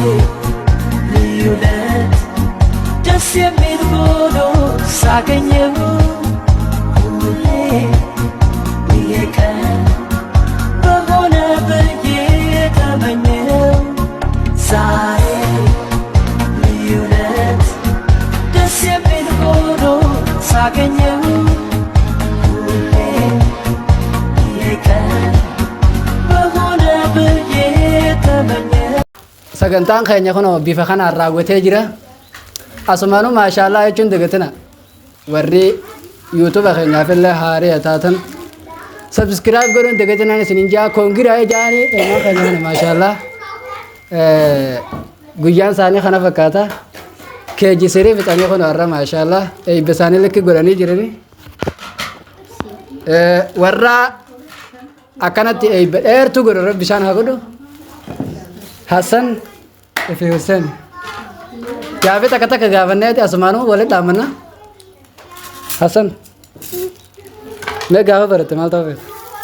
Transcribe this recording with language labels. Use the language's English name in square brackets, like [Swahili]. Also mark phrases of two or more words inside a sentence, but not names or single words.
[Amharic] ደስ የሚል ሆኖ ሳገኘው ሁሌ የቀን በሆነ ብዬ ተመኘው ዛሬ ልዩነት ደስ የሚል ሆኖ ሳገኘው ሁሌ የቀን በሆነ ብዬ ተመኘው [Oromo] sagantaan keenya kun bifa kanaan raawwatee jira. Asumaanuu maashaallah jechuun dagatina warri yuutuuba keenyaaf illee haarii taatan sabskiraayib godhuun dagatinaan isinin jaa koongiraa jaanii eenyuu keenya kana maashaallah guyyaan isaanii kana fakkaata keeji sirii fixanii kun warra maashaallah eebba isaanii likki godhanii jirani warra akkanatti eebba dheertuu godhu rabbi isaan haa godhu Hassan fi Hussein Gaafi takka gaafanneeti asumaanuu walitti dhaammanna Hassan mee gaafa baratte maal ta'uu feeta?